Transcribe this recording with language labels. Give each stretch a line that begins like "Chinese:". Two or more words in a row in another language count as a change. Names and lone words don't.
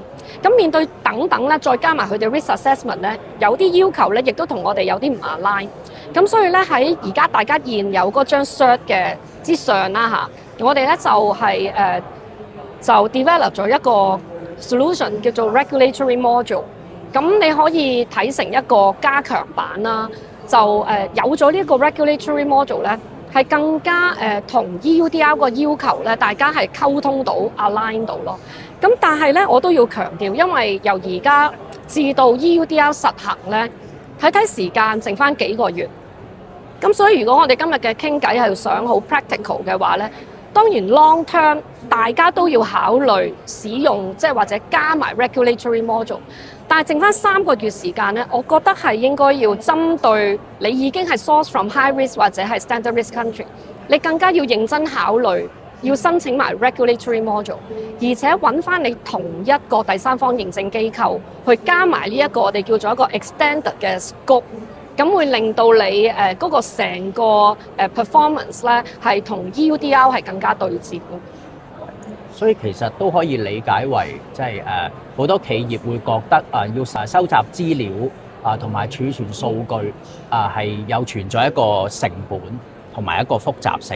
Cantonese: 咁面對等等咧，再加埋佢哋
English: risk assessment
Cantonese: 咧，有啲要求咧，亦都同我哋有啲唔 align。咁所以咧喺而家大家現有嗰張 cert 嘅之上啦嚇，我哋咧就係就 develop 咗一個 solution 叫做
English: regulatory module。
Cantonese: 咁你可以睇成一個加強版啦，就有咗呢個
English: regulatory module
Cantonese: 咧，係更加同 EUDR 個要求咧，大家係溝通到 align 到咯。咁但係咧，我都要強調，因為由而家至到 EUDR 實行咧，睇時間剩翻幾個月。咁所以如果我哋今日嘅傾偈係想好 practical 嘅話咧， 當然
English: long term
Cantonese: 大家都要考慮使用，即係或者加埋
English: regulatory module。
Cantonese: 但係剩翻3個月時間咧，我覺得係應該要針對你已經係
English: source from high risk
Cantonese: 或者係
English: standard risk country，
Cantonese: 你更加要認真考慮要申請埋
English: regulatory module，
Cantonese: 而且揾翻你同一個第三方認證機構去加埋呢一個我哋叫做一個 extended 嘅 scope， 咁會令到你嗰個成個performance 咧係同 EUDR 係更加對接咯。所以其實都可以理解為，即係好多企業會覺得要收集資料同埋儲存數據係有存在一個成本同埋一個複雜性。